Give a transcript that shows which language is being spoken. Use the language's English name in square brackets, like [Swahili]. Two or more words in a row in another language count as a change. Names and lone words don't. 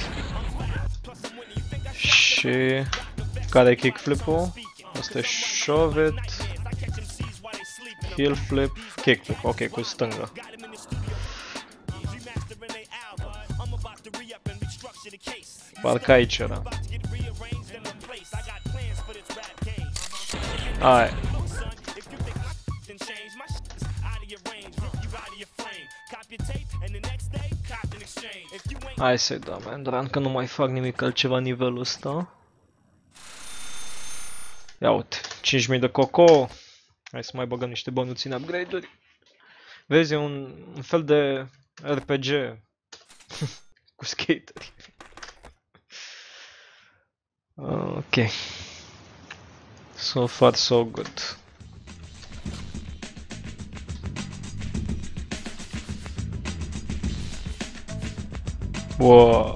[Romanian] Și care e kickflip-ul? Asta e [English] shove it. Heel flip, kickflip. [Romanian] Ok, cu stânga. Parcă aici era. Hai. Hai să-i dăm Endran, că nu mai fac nimic altceva nivelul ăsta. Ia uite, 5000 de coco. Hai să mai băgăm niște bănuți în upgrade-uri. Vezi, e un fel de RPG cu skateri. [English] Ok. So far so good. Wow.